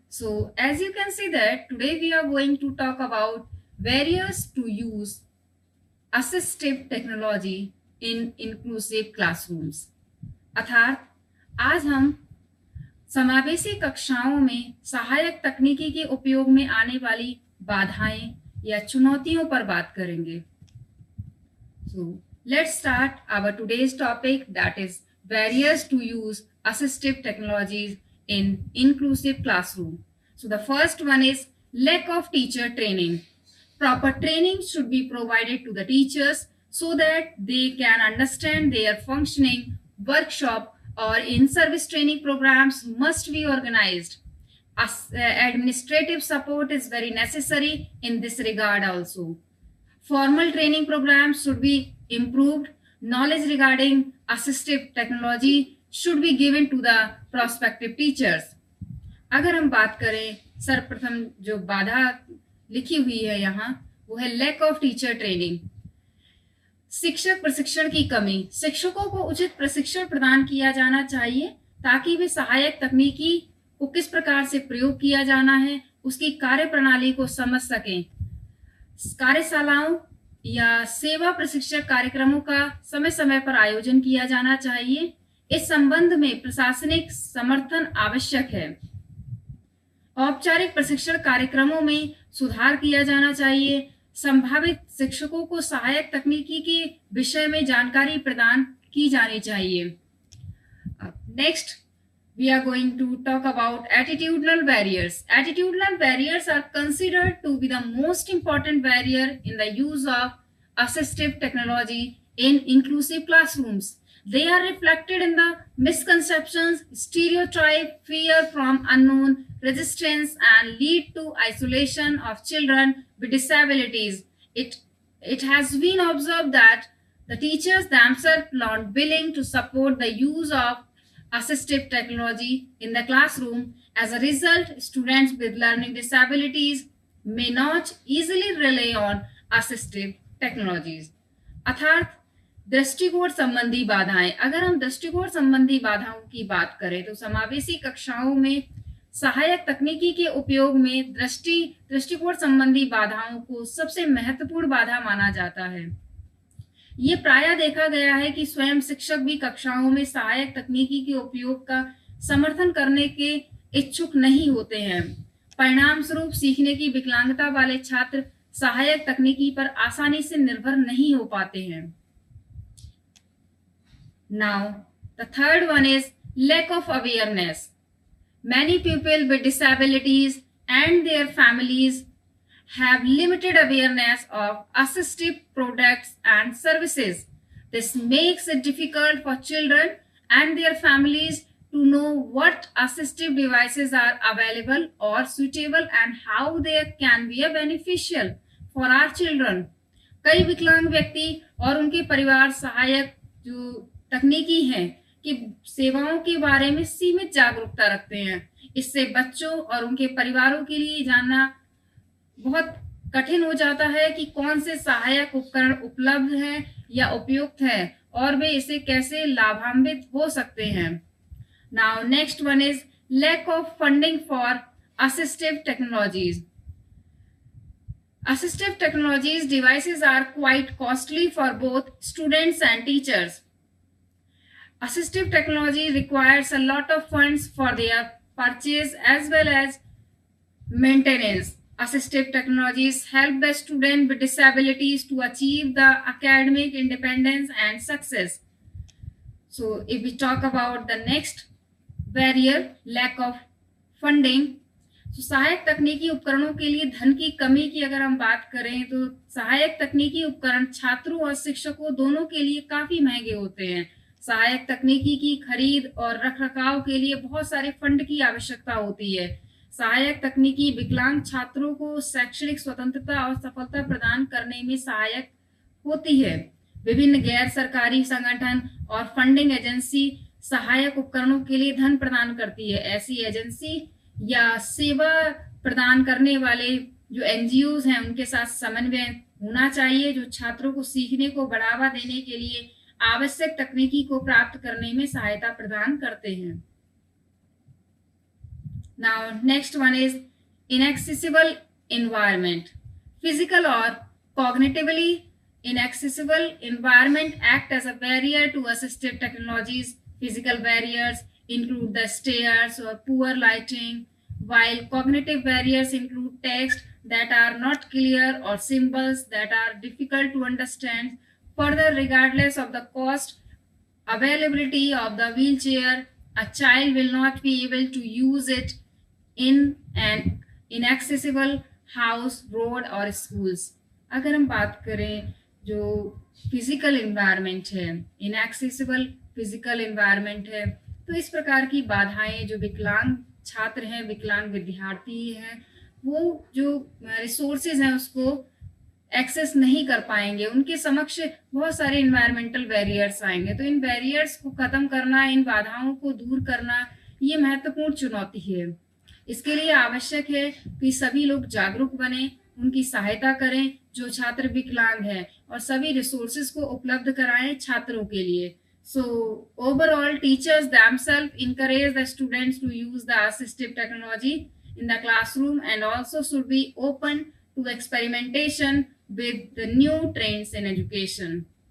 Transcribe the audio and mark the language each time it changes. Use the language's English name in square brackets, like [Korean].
[English] So as you can see that today we are going to talk about barriers to use assistive technology in inclusive classrooms. [Hindi] अर्थात आज हम समावेशी कक्षाओं में सहायक तकनीकी के उपयोग में आने वाली बाधाएं या चुनौतियों पर बात करेंगे. [English] So let's start our today's topic, that is barriers to use assistive technologies in inclusive classroom. So the first one is lack of teacher training. Proper training should be provided to the teachers so that they can understand their functioning. Workshop or in-service training programs must be organized. Administrative support is very necessary in this regard also. Formal training programs should be improved. Knowledge regarding assistive technology should be given to the prospective teachers. [Hindi] अगर हम बात करें सर्वप्रथम जो बाधा लिखी हुई है यहाँ वो है लैक ऑफ टीचर ट्रेनिंग. शिक्षक प्रशिक्षण की कमी. शिक्षकों को उचित प्रशिक्षण प्रदान किया जाना चाहिए ताकि वे सहायक तकनीकी को किस प्रकार से प्रयोग किया जाना है उसकी कार्य प्रणाली को समझ सकें. कार्यशालाओं या सेवा प्रशिक्षण कार्यक्रमों का समय समय पर आयोजन किया जाना चाहिए. इस संबंध में प्रशासनिक समर्थन आवश्यक है. औपचारिक प्रशिक्षण कार्यक्रमों में सुधार किया जाना चाहिए. संभावित शिक्षकों को सहायक तकनीकी के विषय में जानकारी प्रदान की जानी चाहिए. [English] Next we are going to talk about attitudinal barriers. Attitudinal barriers are considered to be the most important barrier in the use of assistive technology in inclusive classrooms. They are reflected in the misconceptions, stereotype, fear from unknown, resistance, and lead to isolation of children with disabilities. It has been observed that the teachers themselves are not willing to support the use of assistive technology in the classroom. As a result, students with learning disabilities may not easily rely on assistive technologies. [Hindi] अर्थात दृष्टिकोण संबंधी बाधाएं. अगर हम दृष्टिकोण संबंधी बाधाओं की बात करें तो समावेशी कक्षाओं में सहायक तकनीकी के उपयोग में दृष्टिकोण संबंधी बाधाओं को सबसे महत्वपूर्ण बाधा माना जाता है. ये प्रायः देखा गया है कि स्वयं शिक्षक भी कक्षाओं में सहायक तकनीकी के उपयोग का समर्थन करने के इच्छुक नहीं होते हैं. परिणाम स्वरूप सीखने की विकलांगता वाले छात्र सहायक तकनीकी पर आसानी से निर्भर नहीं हो पाते हैं. [English] Now, the third one is lack of awareness. Many people with disabilities and their families have limited awareness of assistive products and services. This makes it difficult for children and their families to know what assistive devices are available or suitable and how they can be beneficial for our children. [Hindi] कई विकलांग व्यक्ति और उनके परिवार सहायक जो तकनीकी हैं कि सेवाओं के बारे में सीमित जागरूकता रखते हैं. इससे बच्चों और उनके परिवारों के लिए जानना बहुत कठिन हो जाता है कि कौन से सहायक उपकरण उपलब्ध हैं या उपयुक्त है और वे इसे कैसे लाभान्वित हो सकते हैं. [English] Now next one is lack of funding for assistive technologies. Assistive technologies devices are quite costly for both students and teachers. Assistive technology requires a lot of funds for their purchase as well as maintenance. Assistive technologies help the student with disabilities to achieve the academic independence and success. So if we talk about the next barrier, lack of funding. [Hindi] So सहायक तकनीकी उपकरणों के लिए धन की कमी की अगर हम बात करें तो सहायक तकनीकी उपकरण छात्रों और शिक्षकों दोनों के लिए काफी महंगे होते हैं. सहायक तकनीकी की खरीद और रखरखाव के लिए बहुत सारे फंड की आवश्यकता होती है. सहायक तकनीकी विकलांग छात्रों को शैक्षणिक स्वतंत्रता और सफलता प्रदान करने में सहायक होती है. विभिन्न गैर सरकारी संगठन और फंडिंग एजेंसी सहायक उपकरणों के लिए धन प्रदान करती है. ऐसी एजेंसी या सेवा प्रदान करने वाले जो एनजीओ हैं उनके साथ समन्वय होना चाहिए जो छात्रों को सीखने को बढ़ावा देने के लिए आवश्यक तकनीकी को प्राप्त करने में सहायता प्रदान करते हैं। [English] Now, next one is inaccessible environment. Physical or cognitively inaccessible environment act as a barrier to assistive technologies. Physical barriers include the stairs or poor lighting, while cognitive barriers include text that are not clear or symbols that are difficult to understand. Further, regardless of the cost, availability of the wheelchair, a child will not be able to use it in an inaccessible house, road [Hindi] और [English] schools. [Hindi] अगर हम बात करें जो physical environment है, inaccessible physical environment है, तो इस प्रकार की बाधाएं जो विकलांग छात्र हैं, विकलांग विद्यार्थी हैं, वो जो रिसोर्सेज हैं उसको एक्सेस नहीं कर पाएंगे, उनके समक्ष बहुत सारे इन्वायरमेंटल बैरियर्स आएंगे। तो इन बैरियर्स को खत्म करना, इन बाधाओं को दूर करना, ये महत्वपूर्ण चुनौती है। इसके लिए आवश्यक है कि सभी लोग जागरूक बने, उनकी सहायता करें जो छात्र विकलांग हैं, और सभी रिसोर्सेज को उपलब्ध कराएं छात्रों के लिए। [English] So overall, teachers themselves encourage the students to use the assistive technology in the classroom and also should be open to experimentation with the new trends in education.